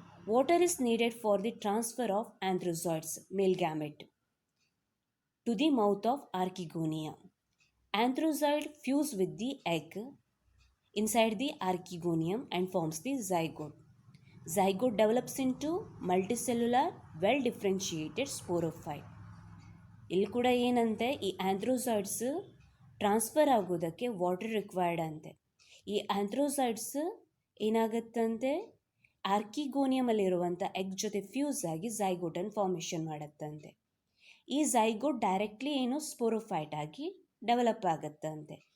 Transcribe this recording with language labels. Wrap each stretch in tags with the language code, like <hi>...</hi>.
<en>Water is needed for the transfer of antherozoids male gamete to the mouth of archegonia. Antherozoid fuse with the egg inside the archegonium and forms the zygote. Zygote develops into multicellular, well differentiated sporophyte.</en> <kn>ಇಲ್ಲಿ ಕೂಡ ಏನಂತೆ, ಈ ಆಂಥ್ರೋಸಾಯ್ಡ್ಸ್ transfer ಆಗೋದಕ್ಕೆ water required ಅಂತೆ. ಈ ಆಂಥ್ರೋಸಾಯ್ಡ್ಸ್ ಏನಾಗುತ್ತಂತೆ, ಆರ್ಕಿಗೋನಿಯಮಲ್ಲಿರುವಂಥ egg ಜೊತೆ fuse ಆಗಿ ಝೈಗೋಟನ್ನು formation ಮಾಡುತ್ತಂತೆ. ಈ ಝೈಗೋಟ್ ಡೈರೆಕ್ಟ್ಲಿ ಏನು ಸ್ಪೋರೋಫೈಟ್ ಆಗಿ ಡೆವಲಪ್ ಆಗುತ್ತಂತೆ.</kn>